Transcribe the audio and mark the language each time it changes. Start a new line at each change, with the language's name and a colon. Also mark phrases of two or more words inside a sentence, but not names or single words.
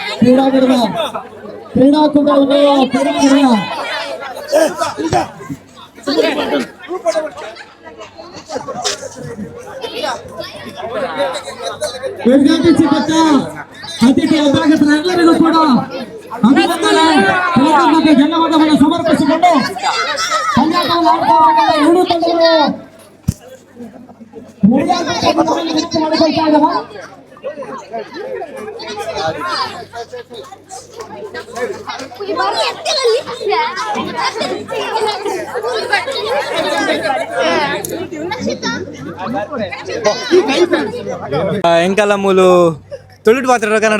Kannada: ಕ್ರೀಡಾಕೂಟವನ್ನು ಉದ್ಘಾಟಿಸಿಕೊಟ್ಟ ಅತಿಥಿ ಅಭ್ಯಾಗತರೆಲ್ಲರಿಗೂ ಕೂಡ ಅಭಿನಂದನೆ ಮತ್ತು ಧನ್ಯವಾದಗಳನ್ನು ಸಮರ್ಪಿಸಿಕೊಂಡು ಪಂದ್ಯಾಟವನ್ನು ಆಡ್ತಾ ಎರಡೂ ತಂಡಗಳು ಮಾಡಿಕೊಳ್ತಾ ಇದ್ದಾವೆ.
Tulu: ಎಂಕಲ್ಲ ಮೂಲು ತುಳುಟು ಪಾತ್ರ ಕನ್ನಡ